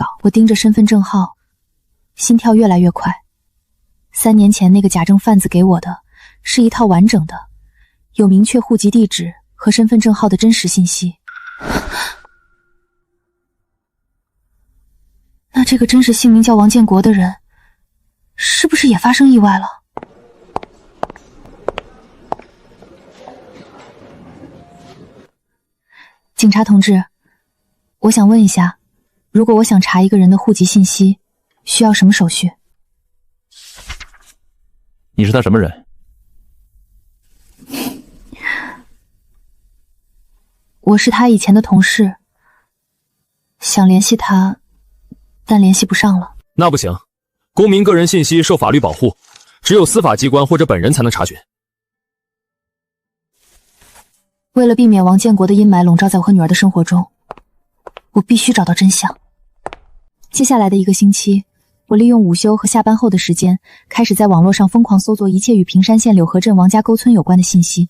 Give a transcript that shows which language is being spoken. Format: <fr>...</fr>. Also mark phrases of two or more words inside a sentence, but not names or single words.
<zh>我盯着身份證號，心跳越來越快。3年前那個假證販子給我的是一套完整的、有明確戶籍地址和身份證號的真實信息。那這個真實姓名叫王建國的人，是不是也發生意外了？警察同志，我想問一下，如果我想查一個人的戶籍信息，需要什麼手續？你是他什麼人？我是他以前的同事，想联繫他，但联繫不上了。那不行，公民个人信息受法律保護，只有司法機關或者本人才能查詢。為了避免王建國的陰霾籠罩在我和女兒的生活中，我必須找到真相。接下來的1個星期，我利用午休和下班後的時間，開始在網絡上瘋狂搜索一切與平山縣柳河鎮王家溝村有關的信息。</zh>